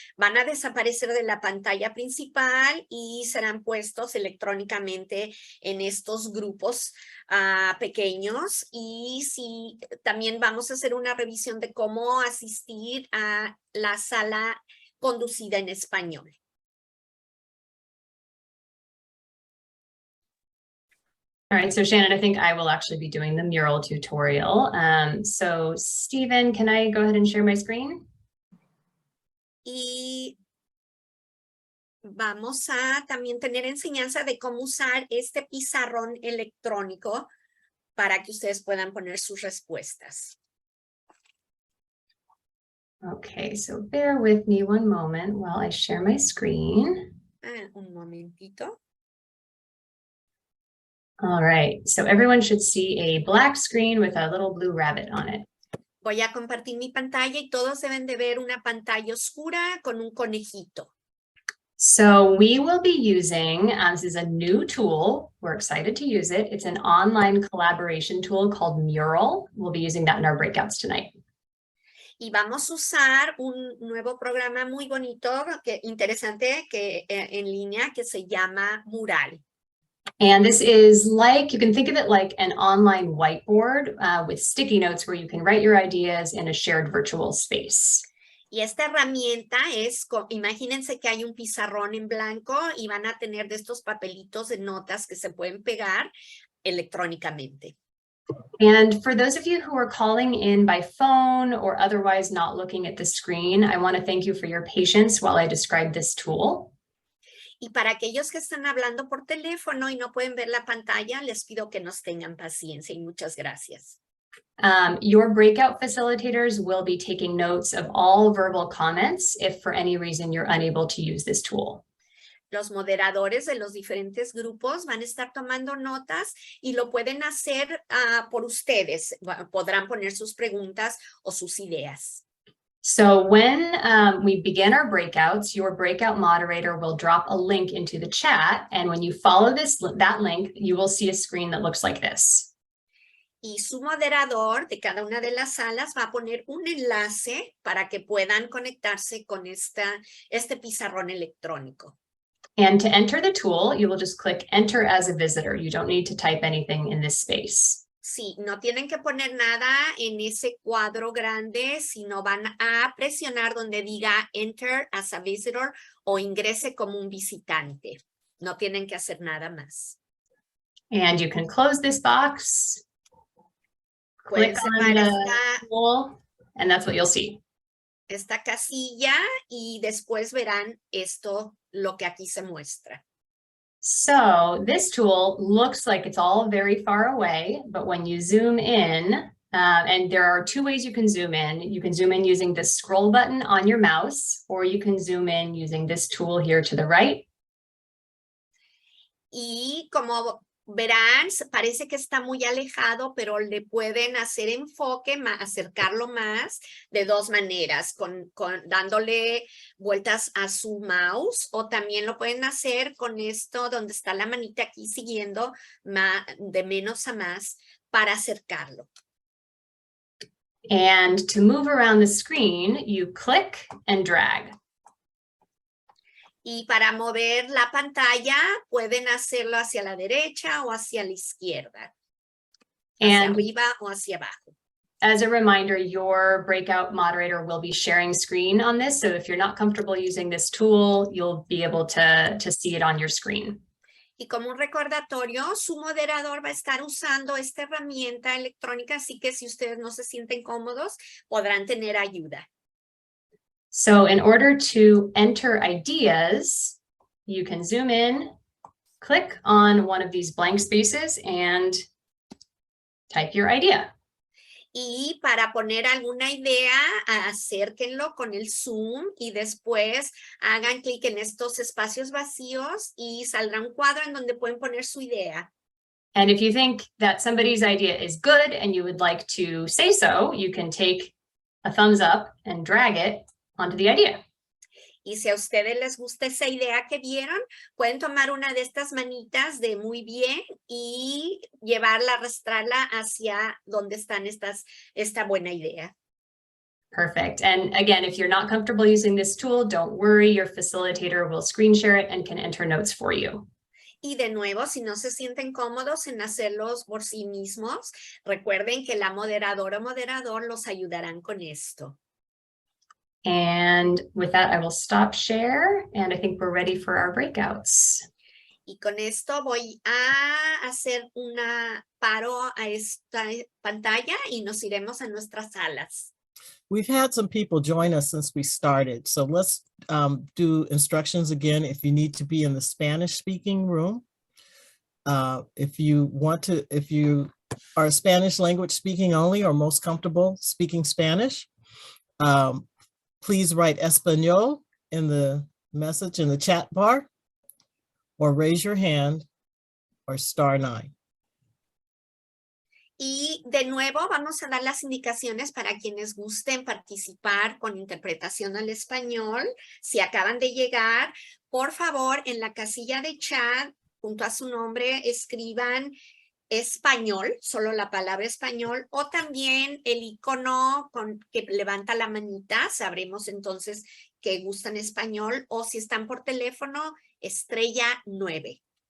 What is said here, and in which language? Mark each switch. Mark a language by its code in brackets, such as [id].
[es] Van a desaparecer de la pantalla principal y serán puestos electrónicamente en estos grupos pequeños. Y también vamos a hacer una revisión de cómo asistir a la sala conducida en español. [en] All right, so Shannon, I think I will actually be doing the mural tutorial. So Stephen, can I go ahead and share my screen? [es] Y vamos a también tener enseñanza de cómo usar este pizarrón electrónico para que ustedes puedan poner sus respuestas. [en] Okay, so bear with me one moment while I share my screen. [es] Un momentito. [en] All right, so everyone should see a black screen with a little blue rabbit on it. [es] Voy a compartir mi pantalla y todos deben de ver una pantalla oscura con un conejito. [en] So we will be using, this is a new tool. We're excited to use it. It's an online collaboration tool called Mural. We'll be using that in our breakouts tonight. [es] Y vamos a usar un nuevo programa muy bonito, interesante, en línea, que se llama Mural. [en] And this is like, you can think of it like an online whiteboard with sticky notes where you can write your ideas in a shared virtual space. [es] Y esta herramienta es, imagínense que hay un pizarrón en blanco y van a tener de estos papelitos de notas que se pueden pegar electrónicamente. [en] And for those of you who are calling in by phone or otherwise not looking at the screen, I want to thank you for your patience while I describe this tool. [es] Y para aquellos que están hablando por teléfono y no pueden ver la pantalla, les pido que nos tengan paciencia y muchas gracias. [en] Your breakout facilitators will be taking notes of all verbal comments if for any reason you're unable to use this tool. [es] Los moderadores de los diferentes grupos van a estar tomando notas y lo pueden hacer por ustedes. Podrán poner sus preguntas o sus ideas. [en] So when we begin our breakouts, your breakout moderator will drop a link into the chat. And when you follow that link, you will see a screen that looks like this. [es] Y su moderador de cada una de las salas va a poner un enlace para que puedan conectarse con este pizarrón electrónico. [en] And to enter the tool, you will just click Enter as a visitor. You don't need to type anything in this space. [es] Sí, no tienen que poner nada en ese cuadro grande, sino van a presionar donde diga [en] Enter as a visitor [es] o ingrese como un visitante. No tienen que hacer nada más. [en] And you can close this box. [es] Pueden [en] Click on [es] cerrar [en] the tool, and that's what you'll see. [es] esta casilla y después verán esto, lo que aquí se muestra. [en] So this tool looks like it's all very far away, but when you zoom in, and there are two ways you can zoom in. You can zoom in using the scroll button on your mouse, or you can zoom in using this tool here to the right. [es] Y como verán, parece que está muy alejado, pero le pueden hacer enfoque, acercarlo más de dos maneras, dándole vueltas a su mouse, o también lo pueden hacer con esto donde está la manita aquí siguiendo de menos a más para acercarlo. [en] And to move around the screen, you click and drag. [es] Y para mover la pantalla, pueden hacerlo hacia la derecha o hacia la izquierda. Hacia arriba o hacia abajo. [en] As a reminder, your breakout moderator will be sharing screen on this. So if you're not comfortable using this tool, you'll be able to see it on your screen. [es] Y como un recordatorio, su moderador va a estar usando esta herramienta electrónica, así que si ustedes no se sienten cómodos, podrán tener ayuda. [en] So in order to enter ideas, you can zoom in, click on one of these blank spaces and type your idea. [es] Y para poner alguna idea, acérquenlo con el zoom y después hagan clic en estos espacios vacíos y saldrá un cuadro en donde pueden poner su idea. [en] And if you think that somebody's idea is good and you would like to say so, you can take a thumbs up and drag it onto the idea. [es] Y si a ustedes les gusta esa idea que vieron, pueden tomar una de estas manitas de muy bien y llevarla, arrastrarla hacia donde están esta buena idea. [en] Perfect. And again, if you're not comfortable using this tool, don't worry, your facilitator will screen share it and can enter notes for you. [es] Y de nuevo, si no se sienten cómodos en hacerlos por sí mismos, recuerden que la moderadora o moderador los ayudarán con esto. [en] And with that, I will stop share, and I think we're ready for our breakouts. [es] Y con esto voy a hacer una paro a esta pantalla y nos iremos a nuestras salas. [en] We've had some people join us since we started, so let's do instructions again. If you need to be in the Spanish speaking room, if you are Spanish language speaking only or most comfortable speaking Spanish, please write Español in the message in the chat bar, or raise your hand, or *9. [es] Y de nuevo vamos a dar las indicaciones para quienes gusten participar con interpretación al español. Si acaban de llegar, por favor, en la casilla de chat, junto a su nombre, escriban español, solo la palabra español, o también el icono que levanta la manita, sabremos entonces que gustan español, o si están por teléfono, estrella 9.